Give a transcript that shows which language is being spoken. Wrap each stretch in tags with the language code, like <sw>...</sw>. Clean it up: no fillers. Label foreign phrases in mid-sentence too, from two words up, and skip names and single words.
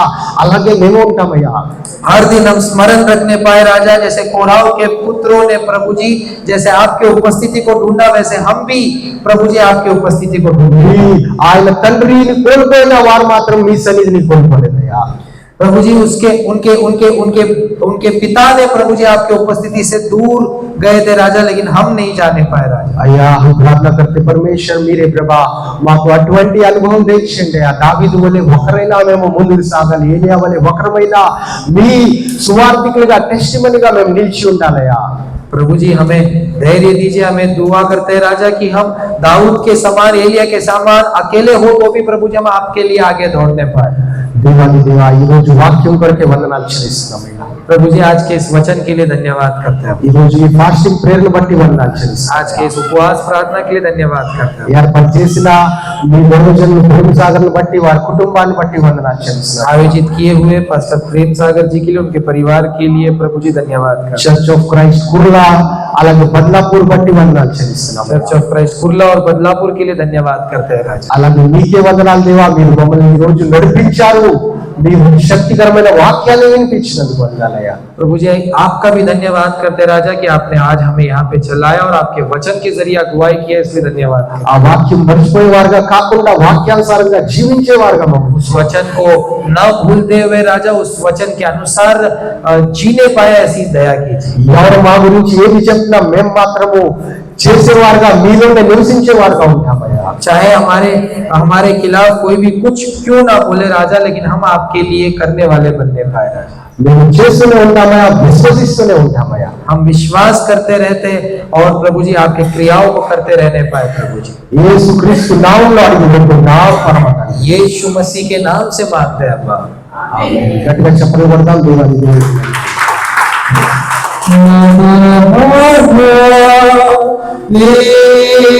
<te>అలాగే మేము ఉంటామయ్యా.</te> <hi>हर दिन हम स्मरण रखने पाए राजा, जैसे कोराह के पुत्रों ने प्रभु जी जैसे आपके उपस्थिति को ढूंढा, वैसे हम भी प्रभु जी आपकी उपस्थिति को ढूंढे।</hi> <te>ఆయన తండ్రిని కోల్పోయిన వారు మాత్రం మీ సన్నిధిని కోల్పోలేదయ్యా.</te> <hi>प्रभु जी उसके उनके उनके उनके उनके पिता ने प्रभु जी आपके उपस्थिति से दूर गए थे राजा, लेकिन हम नहीं जाने पाए राजा।</hi> <te>అయ్యా ప్రార్థన</te> <hi>करते परमेश्वर</hi> <te>మీరే ప్రభా మాకు అటువంటి అనుభవం తెచ్చిండి. ఆ దావీదు వలె ఒకరైనా మేము ముందుకు సాగాలి, ఏలియా వలె ఒకరమైనా మీ సువార్థికులుగా టెస్టిమనీగా మేము నిలిచి ఉండాలయ్యా.</te> <hi>प्रभु जी हमें धैर्य दीजिए, हमें दुआ करते हैं राजा कि हम दाऊद के समान, एलिया के समान अकेले हो तो भी प्रभु जी हम आपके लिए आगे दौड़ने पाए।</hi> <te>దేవాది దేవా ఈ రోజు వాక్యం కొరకే వందనాలు చెల్లిస్తున్నామయ్యా.</te> <hi>प्रभु जी आज के इस वचन के लिए धन्यवाद करते हैं।</hi> <te>ఈ రోజు ఈ</te> <en>fasting prayer</en> <te>బట్టి వందనాలు చెల్లిస్తున్నాం.</te> <hi>आज के इस उपवास प्रार्थना के लिए धन्यवाद करते हैं।</hi> <te>ఏర్పాటు చేసిన మీ బహుజనులు ప్రేమ సాగర్ను బట్టి, వారి కుటుంబాన్ని బట్టి వందనాలు చెల్లిస్తున్నాం.</te> <hi>आयोजित किए हुए पास्टर प्रेम सागर जी के लिए, उनके परिवार के लिए प्रभु जी धन्यवाद करते हैं।</hi> <te>చర్చ్ ఆఫ్ క్రైస్ట్ కుర్లా అలాగే బద్లాపూర్ బట్టి వందనాలు చెల్లిస్తున్నాం.</te> <hi>चर्च ऑफ क्राइस्ट कुर्ला और बदलापुर के लिए धन्यवाद करते हैं राजा।</hi> <te>అలాగే మీకే వందనాలు దేవా, మీరు మమ్మల్ని ఈ రోజు నడిపించారు, మీరు శక్తికరమైన వాక్యాన్ని వినిపించినందుకు వందనాలయ్యా.</te> <hi>प्रभु जी आपका भी धन्यवाद करते हैं राजा कि आपने आज हमें यहाँ पे चलाया और आपके वचन के जरिए अगुवाई किया, इसलिए धन्यवाद।</hi> <te>ఆ వాక్యం మర్చిపోయేవారుగా కాకుండా వాక్యానుసారంగా జీవించేవారుగా మమ్మల్ని</te> <hi>उस वचन को न भूलते हुए राजा उस वचन के अनुसार जीने पाए, ऐसी दया कीजिए।</hi> <te>ఎవరు మా గురించి ఏది చెప్పినా మేము మాత్రము చేసేవారుగా, మీలోనే నివసించేవారుగా ఉంటామయ్యా.</te> <hi>चाहे हमारे हमारे खिलाफ कोई भी कुछ क्यों ना बोले राजा, लेकिन हम आपके लिए करने वाले बनने पाए राजा।</hi> <te>మేము చేస్తూనే ఉంటామయ్యా, విశ్వసిస్తూనే ఉంటామయ్యా.</te> <hi>हम विश्वास करते रहते और प्रभु जी आपके क्रियाओं को करते रहने पाए। प्रभु जी</hi> <te>యేసుక్రీస్తు నామములో అడిగి పెట్టుకున్నాం పరమ తండ్రి.</te> <hi>यीशु मसीह के नाम से मांगते हैं अब्बा।</hi> <te>గట్టిగా చెప్పలు కొడతాం దేవాది దేవుడు.</te>